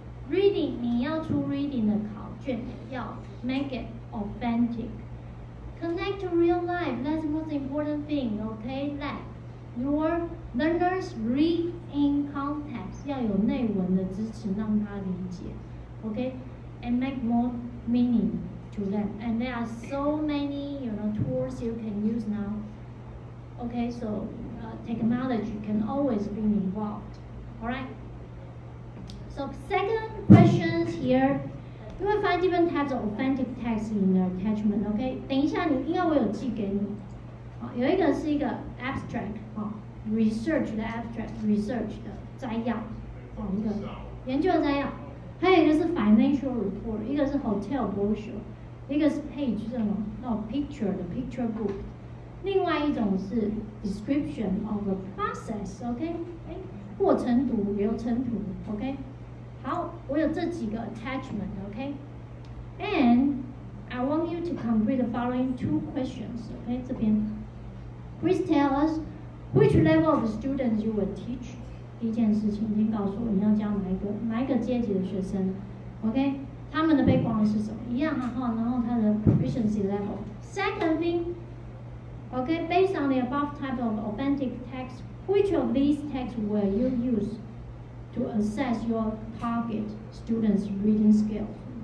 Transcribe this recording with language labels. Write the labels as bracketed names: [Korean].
[Chinese] Reading 你要出 reading 的考卷，要 [English] make it authentic. Connect to real life. That's the most important thing. Okay, let your learners read in context. [Chinese] 要有内文的支持，让他理解。 [English] Okay, and make more meaning to them. And there are so many, tools you can use now. Okay, so technology can always be involved. All right. So second questions here. You will find different types of authentic text in the attachment. [Chinese] OK， 等一下因为我有寄给你，有一个是一个 abstract research 的 abstract research 的摘要，一个研究的摘要，还有一个是 financial report， 一个是 hotel brochure， 一个是 page 这种picture 的 picture book， 另外一种是 description of a process。OK， 过程图、流程图。 [English] OK。 [Chinese] 好，我有这几个 [English] attachment，OK，and I want you to complete the following 2 questions，OK， 这边 ，Please tell us which level of students you will teach。 [Chinese] 第一件事情，先告诉我你要教哪一个阶级的学生 ，OK， 他们的背光是什么？一样然后他的 proficiency level。 [English] Second thing，OK， based on the above type of authentic text, which of these texts will you use to assess your target students' reading skills?